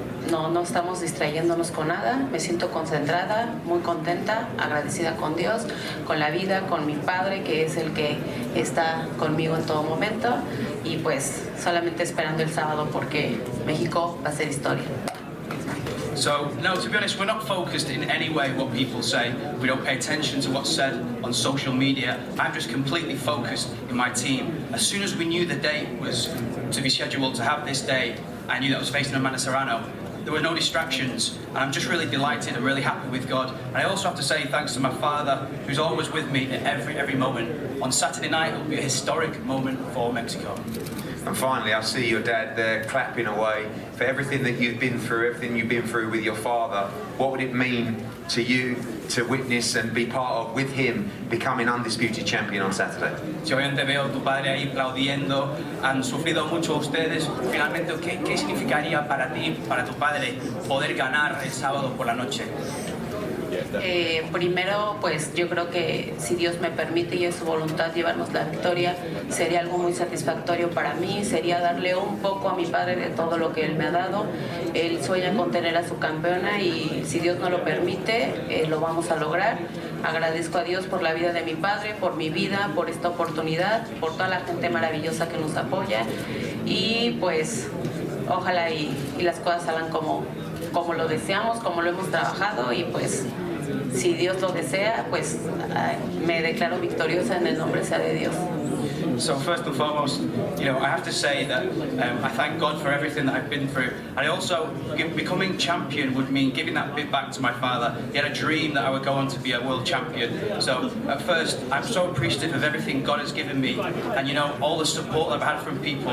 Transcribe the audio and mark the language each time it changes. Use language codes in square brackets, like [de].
[es] No estamos distrayéndonos con nada. Me siento concentrada, muy contenta, agradecida con Dios, con la vida, con mi padre, que es el que está conmigo en todo momento. Y pues solamente esperando el sábado porque México va a ser historia. [en] So, no, to be honest, we're not focused in any way what people say. We don't pay attention to what's said on social media. I'm just completely focused in my team. As soon as we knew the date was to be scheduled to have this day, I knew that I was facing Amanda Serrano. There were no distractions, and I'm just really delighted and really happy with God. And I also have to say thanks to my father, who's always with me at every moment. On Saturday night, it will be a historic moment for Mexico. And finally, I see your dad there clapping away. For everything that you've been through, everything you've been through with your father, what would it mean to you to witness and be part of, with him, becoming undisputed champion on Saturday? [es] Si obviamente veo a tu padre ahí aplaudiendo, han sufrido mucho ustedes. Finalmente, ¿qué significaría para ti, para tu padre, poder ganar el sábado por la noche? Primero, pues yo creo que si Dios me permite y es su voluntad llevarnos la victoria, sería algo muy satisfactorio para mí, sería darle un poco a mi padre de todo lo que él me ha dado. Él sueña con tener a su campeona y si Dios no lo permite, lo vamos a lograr. Agradezco a Dios por la vida de mi padre, por mi vida, por esta oportunidad, por toda la gente maravillosa que nos apoya y pues ojalá y las cosas salgan como lo deseamos, como lo hemos trabajado y pues si Dios lo desea, pues me declaro victoriosa en el nombre sea de Dios. [en] So first and foremost, I have to say that I thank God for everything that I've been through. And I also, becoming champion would mean giving that bit back to my father. He had a dream that I would go on to be a world champion. So at first, I'm so appreciative of everything God has given me and all the support that I've had from people.